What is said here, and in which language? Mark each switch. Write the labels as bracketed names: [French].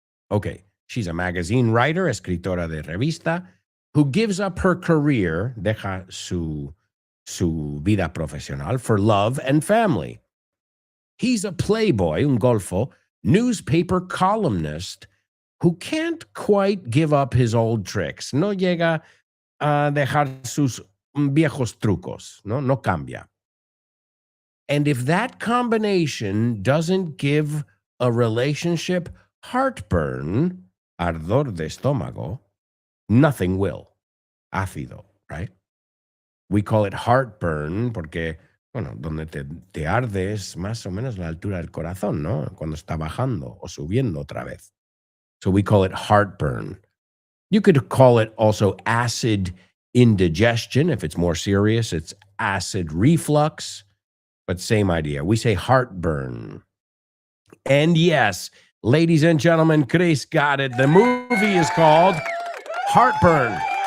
[English] Okay, she's a magazine writer, [Spanish] escritora de revista, [English] who gives up her career, [Spanish] deja su vida profesional, [English] for love and family. He's a Playboy, [Spanish] un golfo, [English] newspaper columnist who can't quite give up his old tricks. [Spanish] No llega a dejar sus viejos trucos, no cambia. [English] And if that combination doesn't give a relationship heartburn, [Spanish] ardor de estómago, [English] nothing will. Ácido, right? [Spanish] We call it heartburn porque, bueno, donde te arde es más o menos la altura del corazón, ¿no? Cuando está bajando o subiendo otra vez. [English] So we call it heartburn. You could call it also acid indigestion. If it's more serious, it's acid reflux. But same idea. We say heartburn. And yes, ladies and gentlemen, Chris got it. The movie is called Heartburn.